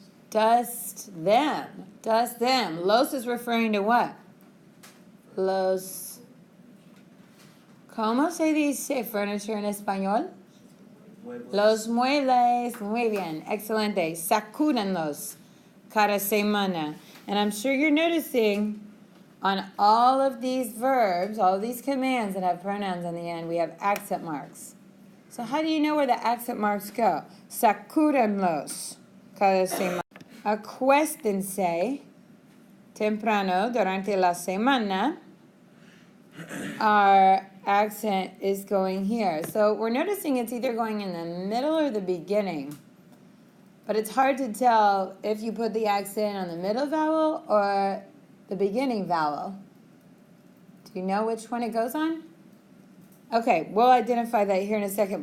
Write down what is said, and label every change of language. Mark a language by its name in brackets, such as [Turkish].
[English] Dust them. Dust them. Los is referring to what? [Spanish] Los. ¿Cómo se dice furniture en español? Los muebles. Muy bien. Excelente. Sacúdenlos cada semana. [English] And I'm sure you're noticing on all of these verbs, all of these commands that have pronouns on the end, we have accent marks. So how do you know where the accent marks go? [Spanish] Sacúdenlos cada semana. Acuéstense temprano durante la semana. [English] Our accent is going here. So we're noticing it's either going in the middle or the beginning. But it's hard to tell if you put the accent on the middle vowel or the beginning vowel. Do you know which one it goes on? Okay, we'll identify that here in a second.